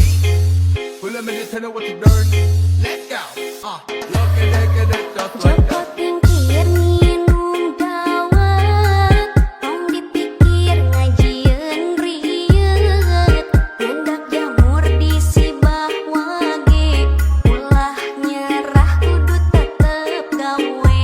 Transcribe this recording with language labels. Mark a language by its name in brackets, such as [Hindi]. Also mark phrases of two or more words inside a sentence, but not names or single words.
[English] Well, let me just tell her what to learn. Let's go. Look at it, just like that. [Sundanese] Pikir minum dawet, tong dipikir ngajieun rieuh. Nyendak jamur di sibah wage, ulah nyerah kudu tetep gawe.